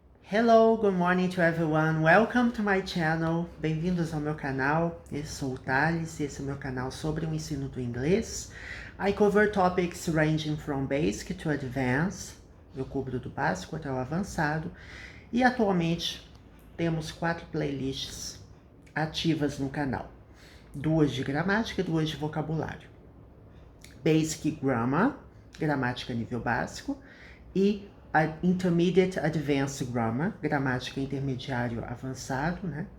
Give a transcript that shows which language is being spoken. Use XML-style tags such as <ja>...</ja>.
<en>Hello, good morning to everyone. Welcome to my channel.</en> <pt>Bem-vindos ao meu canal. Eu sou o Thales e esse é o meu canal sobre o ensino do inglês.</pt> <en>I cover topics ranging from basic to advanced.</en> <pt>Eu cubro do básico até o avançado. E atualmente temos 4 playlists ativas no canal. 2 de gramática e 2 de vocabulário. Basic Grammar, gramática nível básico, e Intermediate Advanced Grammar, gramática intermediário avançado, né?</pt>